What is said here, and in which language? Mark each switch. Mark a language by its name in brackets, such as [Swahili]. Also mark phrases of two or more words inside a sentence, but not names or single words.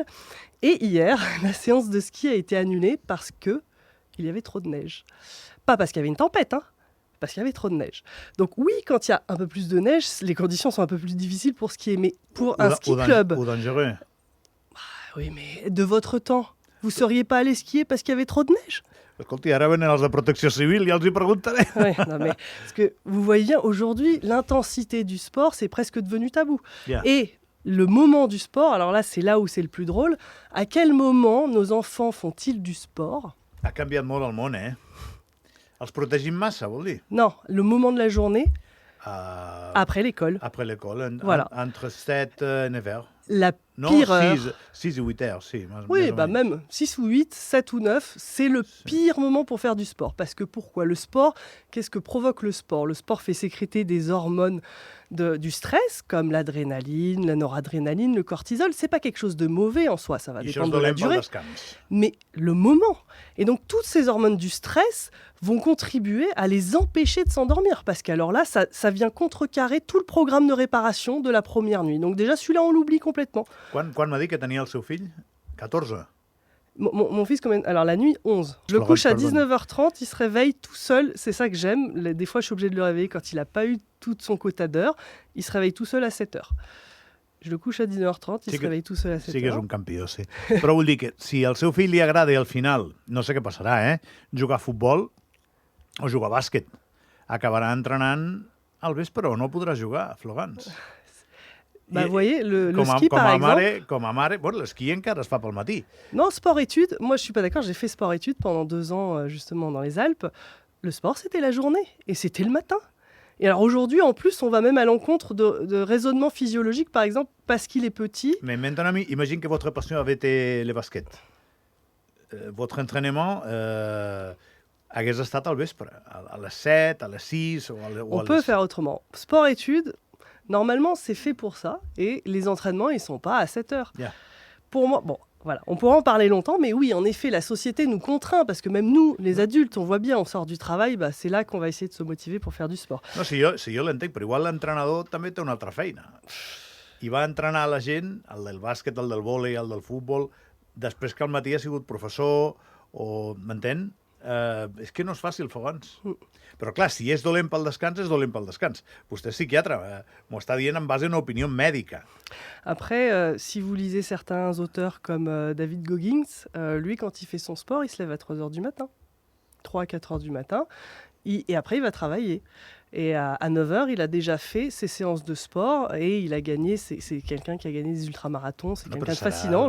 [French] Et hier, la séance de ski a été annulée parce qu'il y avait trop de neige. Pas parce qu'il y avait une tempête, hein, parce qu'il y avait trop de neige. Donc oui, quand il y a un peu plus de neige, les conditions sont un peu plus difficiles pour skier. Mais pour un ski club... Ou dangereux. Oui, mais de votre temps, vous ne seriez pas allé skier parce qu'il y avait trop de neige? [Catalan] Escolti, ara venen els de Protecció Civil, ja els hi preguntaré. [French] Ouais, non, mais, parce que vous voyez bien, aujourd'hui, l'intensité du sport, c'est presque devenu tabou. [English] Yeah. [French] Et le moment du sport, alors là, c'est là où c'est le plus drôle. À quel moment nos enfants font-ils du sport? [Catalan] Ha canviat molt el món, eh? Els protegim massa, vol dir? [French] Non, le moment de la journée, Uh, après l'école. après l'école, Voilà. entre 7 et 9 heures. La Non, pire heure. 6 et 8 heures, si. Oui, bah même 6 ou 8, 7 ou 9, c'est le pire moment pour faire du sport. Parce que pourquoi? Le sport, qu'est-ce que provoque le sport? Le sport fait sécréter des hormones du stress, comme l'adrénaline, la noradrénaline, le cortisol. C'est pas quelque chose de mauvais en soi, ça va [Catalan] I això és [French] dépendre de la [Catalan] dolent pel [French] durée. [Catalan] descans. [French] Mais le moment. Et donc, toutes ces hormones du stress vont contribuer à les empêcher de s'endormir. Parce qu'alors là, ça vient contrecarrer tout le programme de réparation de la première nuit. Donc déjà, celui-là, on l'oublie complètement. [Catalan] Quan m'ha dit que tenia el seu fill? 14. [French] Mon fils, alors la nuit, 11. Je le Florence, couche à pardonne. 19h30, il se réveille tout seul. C'est ça que j'aime. Des fois, je suis obligée de le réveiller quand il n'a pas eu tout son quota d'heures. Il se réveille tout seul à 7h. Je le couche à 19h30, il [Catalan] Sí [French] se [Catalan] que- [French] réveille tout seul à 7h. [Catalan] Sí que és un campió, sí. Però vull dir que si al seu fill li agrada i al final, no sé què passarà, jugar a futbol o jugar a bàsquet, acabarà entrenant al vespre o no podrà jugar, Florence. [French] Bah, vous voyez, le [Catalan] com, [French] ski, par exemple... [Catalan] com a mare, bueno, l'esquí encara es fa pel matí. [French] Non, sport-études, moi je suis pas d'accord, j'ai fait sport-études pendant 2 ans justement dans les Alpes. Le sport c'était la journée et c'était le matin. Et alors aujourd'hui en plus on va même à l'encontre de raisonnements physiologiques par exemple parce qu'il est petit. Mais maintenant, imagine que votre passion avait été le basquet. Votre entraînement [Catalan] hagués estat al vespre, a les 7, a les 6 o [French] On peut faire autrement. Sport-études, normalement c'est fait pour ça et les entraînements ils sont pas à 7 heures. [English] Yeah. [French] Pour moi, bon, voilà, on pourra en parler longtemps, mais oui, en effet, la société nous contraint, parce que même nous, les adultes, on voit bien, on sort du travail, bah, c'est là qu'on va essayer de se motiver pour faire du sport. [Catalan] No, si jo l'entenc, però igual l'entrenador també té una altra feina. I va entrenar la gent, el del bàsquet, el del vòlei, el del futbol, després que al matí ha sigut professor, o m'entén? És que no és fàcil, Fogans. Però clar, si és dolent pel descans, és dolent pel descans. Vostè és psiquiatre, m'ho està dient en base a una opinió mèdica. [French] Après, si vous lisez certains auteurs comme David Goggins, lui, quand il fait son sport, il se lève à 3h du matin. 3 à 4h du matin. Et après, il va travailler. Et à 9 heures, il a déjà fait ses séances de sport et il a gagné, c'est quelqu'un qui a gagné des ultramarathons, c'est quelqu'un de fascinant.